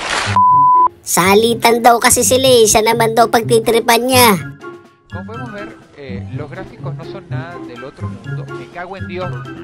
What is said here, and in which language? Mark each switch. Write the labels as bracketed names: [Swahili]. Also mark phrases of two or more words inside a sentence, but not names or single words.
[Filipino] Salitan daw kasi sila, eh. Siya naman daw pagtitripan niya. [Spanish] Como podemos ver, los gráficos no son nada del otro mundo. Me cago en Dios.